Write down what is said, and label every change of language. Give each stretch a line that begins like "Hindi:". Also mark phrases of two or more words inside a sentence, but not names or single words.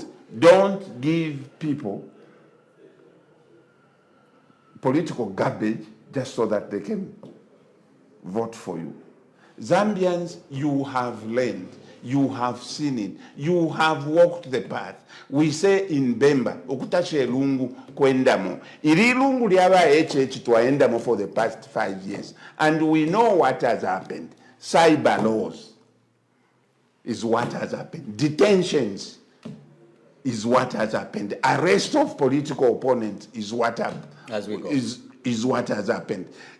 English: Don't give people political garbage just so that they can vote for you. Zambians, you have learned, you have seen it, you have walked the path. We say in Bemba,
Bemba: okutache lungu kwendamo. Iri lungu liaba eche twaendamo
English: for the past 5 years. And we know what has happened. Cyber laws is what has happened. Detentions is what has happened. Arrest of political opponents is what is what has happened.